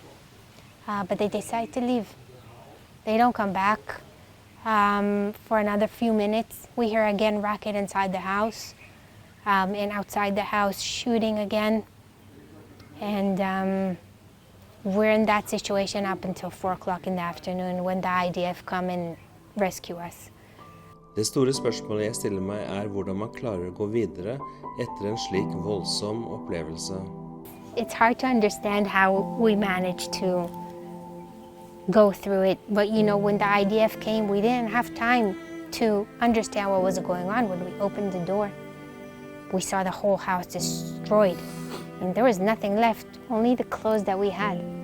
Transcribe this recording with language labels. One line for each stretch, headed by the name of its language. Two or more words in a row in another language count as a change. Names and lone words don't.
English: But they decide to leave. They don't come back for another few minutes. We hear again racket inside the house, and outside the house shooting again. And we're in that situation up until 4 o'clock in the afternoon when the IDF come and rescue us.
Norwegian: Det store spørsmålet jeg stiller meg er hvordan man klarer å gå videre etter en slik voldsom opplevelse.
English: It's hard to understand how we managed to go through it. But when the IDF came, we didn't have time to understand what was going on. When we opened the door, we saw the whole house destroyed. And there was nothing left, only the clothes that we had.